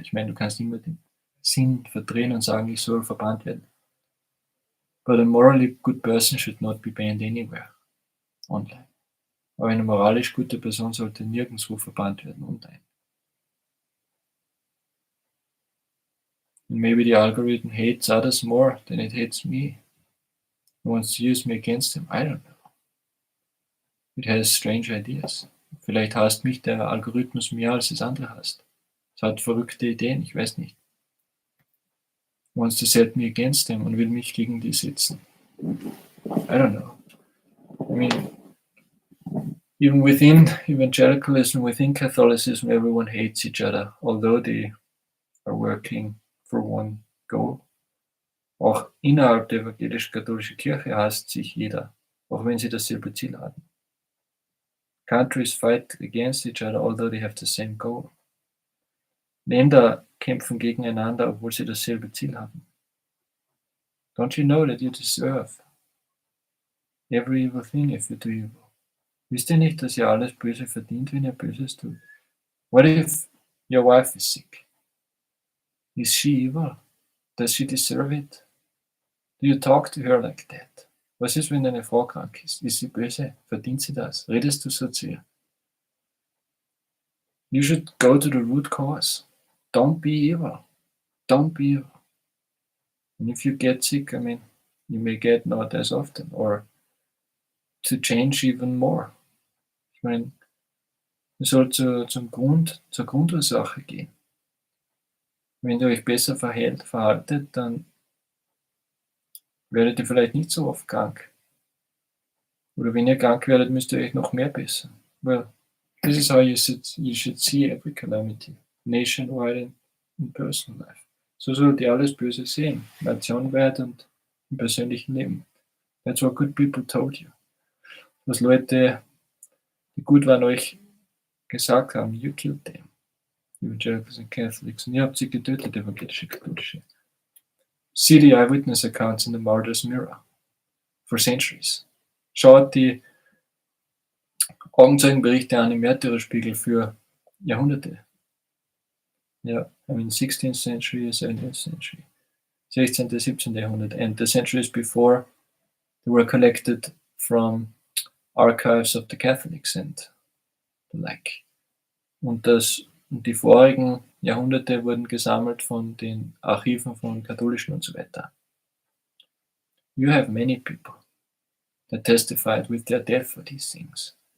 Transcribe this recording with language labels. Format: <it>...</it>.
<de>Ich meine, du kannst immer den Sinn verdrehen und sagen, ich soll verbannt werden.</de> <en>But a morally good person should not be banned anywhere online.</en> <de>Aber eine moralisch gute Person sollte nirgendwo verbannt werden online.</de> <en>And maybe the algorithm hates others more than it hates me. It wants to use me against him. I don't know. It has strange ideas.</en> <de>Vielleicht hasst mich der Algorithmus mehr, als es andere hasst. Es hat verrückte Ideen, ich weiß nicht.</de> <en>wants to set me against them</en> <de>und will mich gegen die setzen.</de> <en>I don't know. I mean, even within evangelicalism, within Catholicism, everyone hates each other, although they are working for one goal.</en> <de>Auch innerhalb der evangelisch-katholischen Kirche hasst sich jeder, auch wenn sie dasselbe Ziel haben.</de> <en>Countries fight against each other, although they have the same goal.</en> <de>Länder kämpfen gegeneinander, obwohl sie dasselbe Ziel haben.</de> <en>Don't you know that you deserve every evil thing if you do evil?</en> <de>Wisst ihr nicht, dass ihr alles Böse verdient, wenn ihr Böses tut?</de> <en>What if your wife is sick? Is she evil? Does she deserve it? Do you talk to her like that?</en> <de>Was ist, wenn deine Frau krank ist? Ist sie böse? Verdient sie das? Redest du so zu ihr?</de> <en>You should go to the root cause. Don't be evil. Don't be evil. And if you get sick, I mean, you may get not as often or to change even more.</en> <de>Ich meine, ihr sollt zur Grundursache gehen. Wenn ihr euch besser verhaltet, dann werdet ihr vielleicht nicht so oft krank. Oder wenn ihr krank werdet, müsst ihr euch noch mehr bessern.</de> <en>Well, this is how you should see every calamity, nationwide and in personal life.</en> <de>So sollt ihr alles Böse sehen, nationweit und im persönlichen Leben.</de> <en>That's what good people told you.</en> <de>Was Leute, die gut waren, euch gesagt haben,</de> <en>you killed them. Evangelicals and Catholics.</en> <de>Und ihr habt sie getötet, evangelische Katholische.</de> <en>See the eyewitness accounts in the Martyr's Mirror for centuries.</en> <de>Schaut die Augenzeugenberichte an im Märtyrerspiegel für Jahrhunderte.</de> <en>Ja, I mean 16th century, 17th century, 16. 17. Jahrhundert, and the centuries before they were collected from archives of the Catholics and the like.</en> <de>Und die vorigen Jahrhunderte wurden gesammelt von den Archiven von Katholischen und so weiter.</de> <en>You have many people that testified with their death for these things.</en>